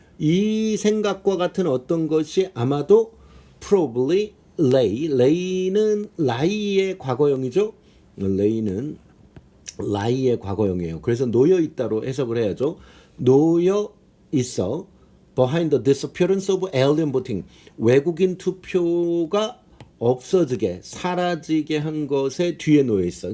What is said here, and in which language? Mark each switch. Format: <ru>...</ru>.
<ko>이 생각과 같은 어떤 것이 아마도</ko> <en>probably</en> <ko>lay는 lie의 과거형이죠. lay는 lie의 과거형이에요. 그래서 놓여 있다로 해석을 해야죠. 놓여 있어.</ko> <en>behind the disappearance of alien voting.</en> <ko>외국인 투표가 없어지게 사라지게 한 것에 뒤에 놓여 있어.</ko>